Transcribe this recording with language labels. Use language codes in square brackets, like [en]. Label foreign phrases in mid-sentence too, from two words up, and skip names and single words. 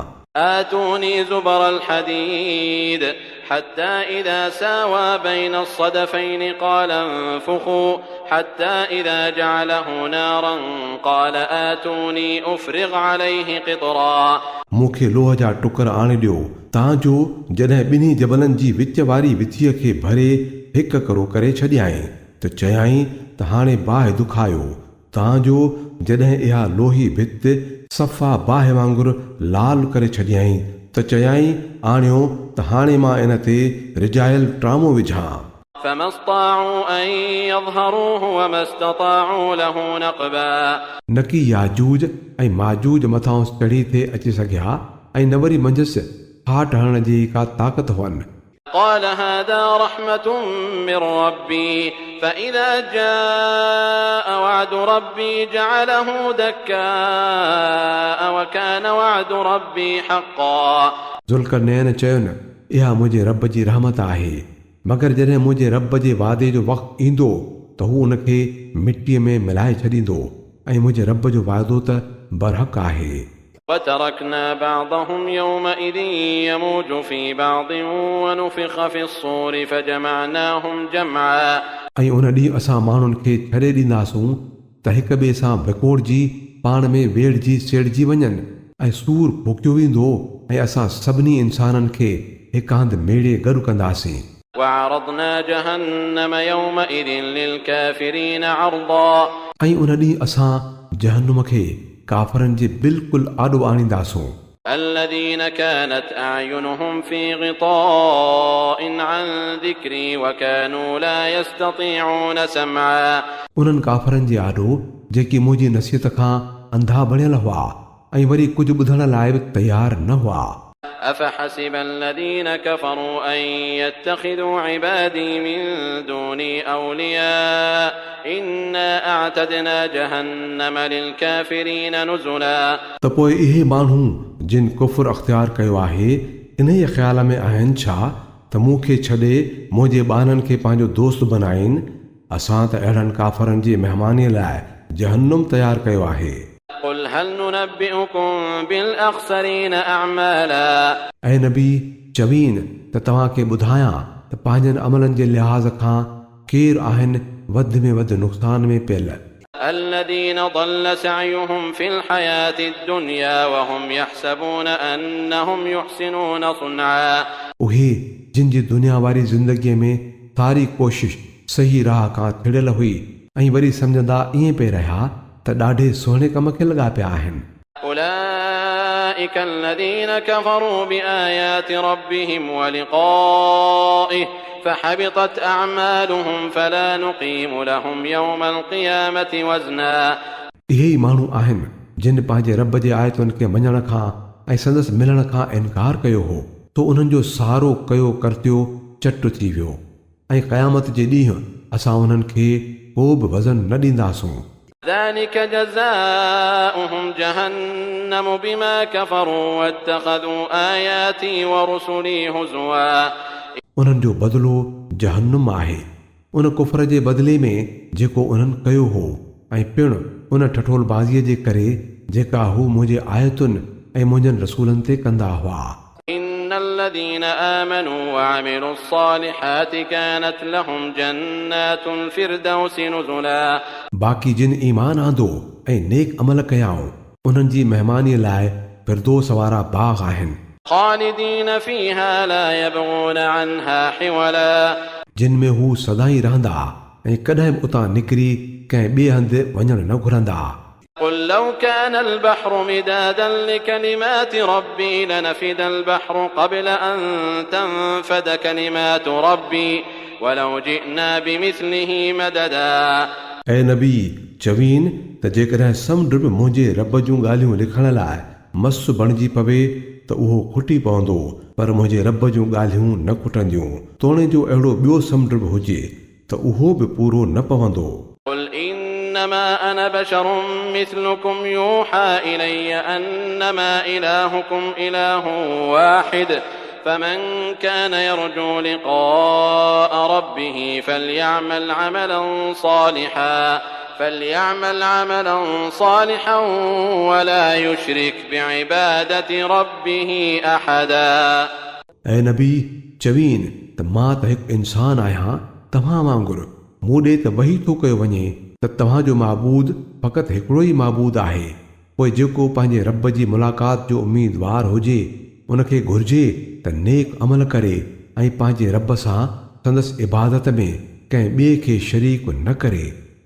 [ar] آتوني زبر الحديد حتى إذا ساوى بين الصدفين قال انفخوا حتى إذا جعله نارا قال آتوني أفرغ عليه قطرا [sd] मूंखे लोह जा टुकर आणे ॾियो तांजो जॾहिं ॿिन्ही जबलनि जी विच वारी विथीअ खे भरे हिकु करो करे छॾियाई त चयाई त हाणे बाहि दुखायो तांजो जॾहिं इहा लोही भित सफ़ा बाहि वांगुरु लाल करे छॾियाई त चयाई आणियो त हाणे मां इन ते रिजायल ट्रामो विझां [ar] فما استطاعوا أن يظهروه وما استطاعوا له نقبا [sd] न की याजूज ऐं माजूज मथां चढ़ी थिए अची सघिया ऐं न वरी मंझसि फाट हणण जी का ताक़त हुअनि [ar] قال هذا رحمة من ربي فإذا جاء وعد ربي جعله دكاء وكان وعد ربي حقا [sd] ज़ुल्करनैन चयुनि इहा मुंहिंजे रब जी रहमत आहे मगर जॾहिं मुंहिंजे रब जे वादे जो वक़्तु ईंदो त हू उनखे मिटीअ में मिलाए छॾींदो ऐं मुंहिंजे रब जो वाइदो त बरहक़ आहे [ar] وتركنا بعضهم يومئذ يموج في بعض ونفخ في الصور فجمعناهم جمعا [sd] ऐं उन ॾींहुं असां माण्हुनि खे छॾे ॾींदासूं त हिक ॿिए सां विकोड़जी पाण में वेड़जी सेड़जी वञनि ऐं सूर फूकियो वेंदो ऐं असां सभिनी इंसाननि खे हिक हंधि मेड़े गॾु कंदासीं [ar] وعرضنا جهنم يومئذ للكافرين عرضا [sd] ऐं उन ॾींहुं असां जहन्नुम खे काफ़रनि जे बिल्कुलु आॾो आणींदासूं [ar] الذين كانت أعينهم في غطاء عن ذكري وكانوا لا يستطيعون سمعا [sd] उन्हनि काफ़रनि जे आॾो जेकी मुंहिंजी नसीहत खां अंधा बणियल हुआ ऐं वरी कुझु ॿुधण लाइ बि तयारु न हुआ [ar] أفحسب الذين كفروا أن يتخذوا عبادي من دوني أولياء إنا أعتدنا جهنم للكافرين نزلا [sd] त पोइ इहे माण्हू जिन कुफ़ुर अख़्तियार कयो आहे इन ई ख़्याल में आहिनि छा त मूंखे छॾे मुंहिंजे ॿारनि खे पंहिंजो दोस्त बनाइनि असां त अहिड़नि काफ़रनि जी महिमानीअ लाइ जहन्नुम तयारु कयो आहे [ar] قل هل ننبئكم بالأخسرين أعمالا [sd] ऐं नबी चवीन त तव्हांखे ॿुधायां त पंहिंजनि अमलनि जे लिहाज़ खां केरु आहिनि वधि में वधि नुक़सान में पियल [ar] الذين ضل سعيهم في الحياة الدنيا وهم يحسبون أنهم يحسنون صنعا [sd] उहे जिन जी दुनिया वारी ज़िंदगीअ में सारी कोशिश सही राह खां थिड़ियल हुई ऐं वरी सम्झंदा ईअं पिए रहिया त ॾाढे सुहिणे कम खे लॻा पिया आहिनि [ar] أولئك الذين كفروا بآيات ربهم ولقائه فحبطت أعمالهم فلا نقيم لهم يوم القيامة وزنا [sd] इहे ई माण्हू आहिनि जिन पंहिंजे रब जे आयतुनि खे मञण खां ऐं संदसि मिलण खां इनकार कयो हो तो उन्हनि जो सहारो कयो करतियो चट थी वियो ऐं क़यामत जे ॾींहुं असां उन्हनि खे को बि वज़न न ॾींदासूं [ar] ذلك جزاؤهم جهنم بما كفروا واتخذوا آياتي ورسلي هزوا [sd] उन्हनि जो बदिलो जहन्नुम आहे उन कुफर जे बदिले में जेको उन्हनि कयो हो ऐं पिणु उन ठठोलबाज़ीअ जे करे जेका हू मुंहिंजे आयतुनि ऐं मुंहिंजनि रसूलनि ते कंदा हुआ [ar] إن الذين آمنوا وعملوا الصالحات كانت لهم جنات الفردوس نزلا [sd] बाक़ी जिन ईमान आंदो ऐं नेक अमल कयाऊं उन्हनि जी महिमानीअ लाइ फिरदौस वारा बाग़ आहिनि [ar] خالدين فيها لا يبغون عنها حولا [sd] जिन में हू सदाई रहंदा ऐं कॾहिं बि उतां निकिरी कंहिं ॿिए हंधि वञणु न घुरंदा [ar] قل لو كان البحر مدادا لكلمات ربي لنفد البحر قبل أن تنفد كلمات ربي ولو جئنا بمثله مددا [sd] ऐं नबी चवीन त जेकॾहिं समुंड बि मुंहिंजे रब जूं ॻाल्हियूं लिखण लाइ मस बणिजी पवे त उहो खुटी पवंदो पर मुंहिंजे रब जूं ॻाल्हियूं न खुटंदियूं तोणे जो अहिड़ो ॿियो समुंड बि हुजे त उहो बि पूरो न पवंदो [ar] قل إنما أنا بشر مثلكم يوحى إلي أنما إلهكم إله واحد فمن كان يرجو لقاء ربه فليعمل عملا صالحا ولا يشرك بعبادة ربه أحدا [sd] ऐं नबी चवीन त मां त हिकु इंसान आहियां तव्हां वांगुरु मूं ॾे त वही थो कयो वञे त तव्हांजो माबूद फ़क़ति हिकिड़ो ई माबूद आहे पोइ जेको पंहिंजे रब जी मुलाक़ात जो उम्मीदवार हुजे उनखे घुर्जे त नेक अमल करे ऐं पंहिंजे रब सां संदसि इबादत में कंहिं ॿिए खे शरीक न करे